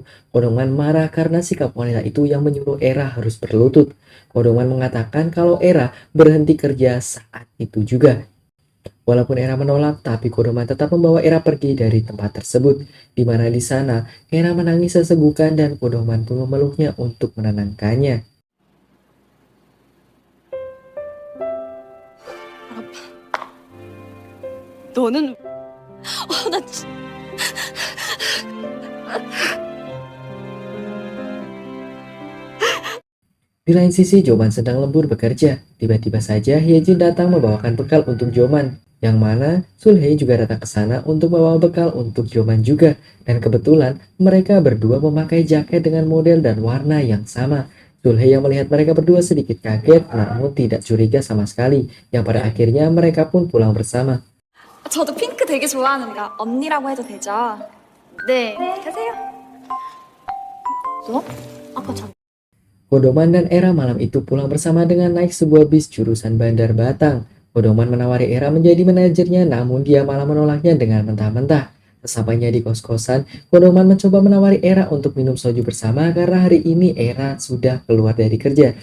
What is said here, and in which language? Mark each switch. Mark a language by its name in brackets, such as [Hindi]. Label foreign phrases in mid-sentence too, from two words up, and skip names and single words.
[Indonesian] Kodoman marah karena sikap wanita itu yang menyuruh Era harus berlutut. Kodoman mengatakan kalau Era berhenti kerja saat itu juga. Walaupun Era menolak, tapi Kodoman tetap membawa Era pergi dari tempat tersebut. Di mana di sana, Era menangis sesegukan dan Kodoman pun memeluknya untuk menenangkannya. [Korean] 너는 나 [Indonesian] Di lain sisi, Joman sedang lembur bekerja. Tiba-tiba saja Hyejin datang membawakan bekal untuk Joman, yang mana Sulhey juga datang ke sana untuk membawa bekal untuk Joman juga. Dan kebetulan mereka berdua memakai jaket dengan model dan warna yang sama. Sulhey yang melihat mereka berdua sedikit kaget, namun tidak curiga sama sekali, yang pada akhirnya mereka pun pulang bersama. [Korean] 저도 핑크 되게 좋아하는데 언니라고 해도 되죠? 네, 가세요. 너? 아까 전 [Indonesian] Kodoman dan Era malam itu pulang bersama dengan naik sebuah bis jurusan Bandar Batang. Kodoman menawari Era menjadi manajernya, namun dia malah menolaknya dengan mentah-mentah. Sesampainya di kos-kosan, Kodoman mencoba menawari Era untuk minum soju bersama karena hari ini Era sudah keluar dari kerja.